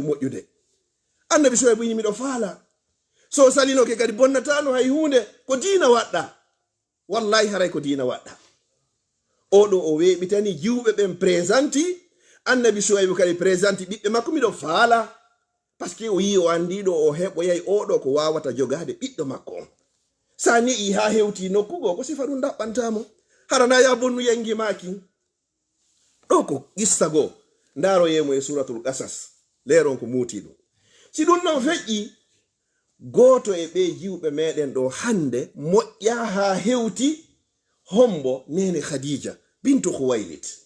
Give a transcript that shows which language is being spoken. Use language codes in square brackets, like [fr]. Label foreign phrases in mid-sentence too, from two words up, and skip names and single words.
[ff] moƴƴude annabi Shu'aibu inni miɗo faala so salinoke kadi bonnatano hay hunde ko diina waɗɗa wallahi haray ko diina waɗɗa oɗo o weeɓitani jiwɓe ɓen présenti annabi Shu'aibu kadi présenti ɓiɓɓe makko miɗo faala [fr] par ce que [ff] o yi o andiɗo o heɓoyay oɗo ko wawata jogade ɓiɗɗo makko on sa ni'i ha hewti nokkugo ko sifa ɗum daɓɓantamo harana ya bonnu yangi maki ɗo ko qissa goo ndaro yemo e suratul qasas leeron ko muuti ɗum si ɗum non feƴƴi goto e ɓe jiwɓe meɗen ɗo hande moƴƴa ha hewti hombo nene Khadija bintu Khuwailid